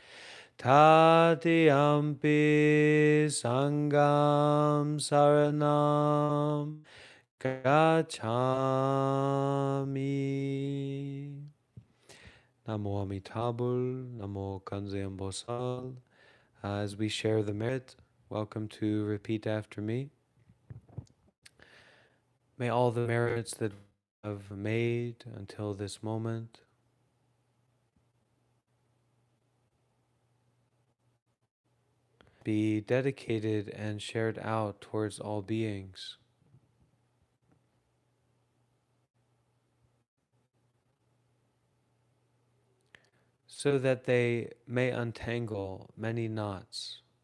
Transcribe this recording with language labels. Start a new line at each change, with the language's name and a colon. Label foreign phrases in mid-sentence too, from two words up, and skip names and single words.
Pali: Tatiyampi Sangham saranam gacchami.
Korean: Namo Amitabhul, Namo Kanzeon Bosal.
English: As we share the merit, welcome to repeat after me. May all the merits that we have made until this moment be dedicated and shared out towards all beings, so that they may untangle many knots,